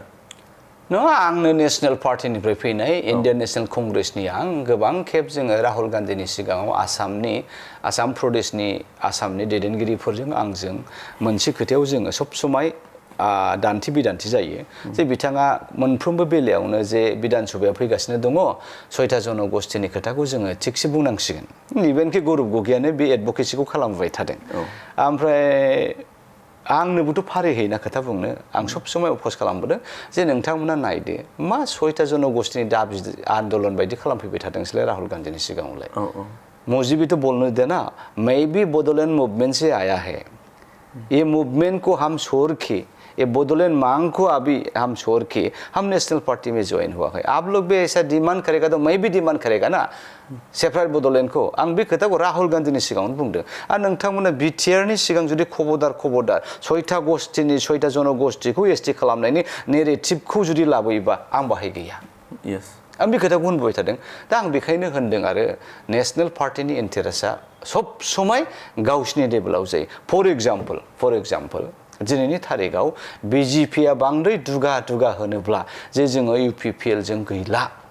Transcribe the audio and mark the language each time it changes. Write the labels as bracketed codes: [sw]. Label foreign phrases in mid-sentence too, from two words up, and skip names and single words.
[brx] नङा आंनो नेशनेल पार्टिनिफ्राय फैनाय इन्डियान नेशनेल कंग्रेसनि आं गोबां खेब जोङो राहुल गान्धीनि सिगाङाव आसाम प्रदेशनि आसामनि दैदेनगिरिफोरजों आंजों मोनसे खोथायाव जोङो सब समाय दान्थि बिदान्थि जायो जे बिथाङा मोनफ्रोमबो बेलायावनो जे बिधान सभाया फैगासिनो दङ 6टा जनगोष्ठीनि खोथाखौ जोङो थिगसे बुंनांसिगोन इभेनखि गौरब गगैयानो बे एडभकेसिखौ खालामबाय थादों ओमफ्राय आंनोबोथ' फारि होयोना खोथा बुंनो आं सब समाय अफस खालामबोदों जे नोंथांमोना नायदो मा 6टा जनगोष्ठीनि दाबि आन्दोलन बायदि खालामफैबाय थादोंसैलाय राहुल गान्धीनि सिगाङावलाय [hi] मुझे भी तो बोलने देना मैं भी बोडोलैंड मूवमेंट से आया है ये मूवमेंट को हम छोड़ के ये बोडोलैंड मांग को अभी हम छोड़ के हम नेशनल पार्टी में ज्वाइन हुआ है आप लोग भी ऐसा डिमांड करेगा तो मैं भी डिमांड करेगा ना सेपारेट [brx] बोडोलैंड को आं बे खोथाखौ राहुल गान्धीनि सिगाङावनो बुंदों आरो नोंथांमोना बिटिआरनि सिगां जुदि खबरदार 6टा गोष्ठीनि 6टा जनगोष्ठीखौ एसटि खालामनायनि नेरेटिभखौ जुदि लाबोयोबा आं बाहाय गैया आं बे खोथाखौ होनबाय थादों दा आं बेखायनो होनदों आरो नेशनेल पार्टिनि इन्टारेस्टआ सब समाय गावसिनि लेभेलाव जायो [en] for example [brx] दिनैनि तारिखआव BJPआ बांद्राय दुगा होनोब्ला जे जोङो UPPL जों गैला